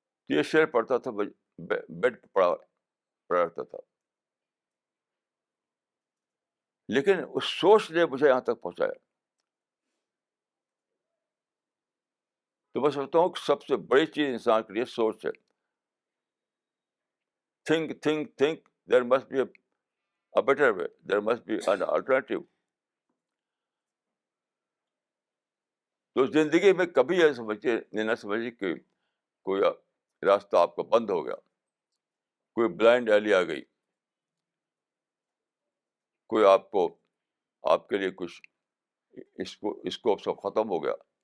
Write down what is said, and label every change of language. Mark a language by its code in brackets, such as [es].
[ur] یہ شعر پڑھتا تھا، بیڈ پہ پڑا رہتا تھا. لیکن اس سوچ نے مجھے یہاں تک پہنچایا. تو میں سمجھتا ہوں کہ سب سے بڑی چیز انسان کے لیے سوچ ہے. [en] think there must be a better way, there must be an alternative. [ur] تو زندگی میں کبھی یہ نہ سمجھیے کہ کوئی راستہ آپ کا بند ہو گیا، کوئی بلائنڈ ایلی آ گئی، کوئی آپ کے لیے کچھ اسکوپ سب ختم ہو گیا.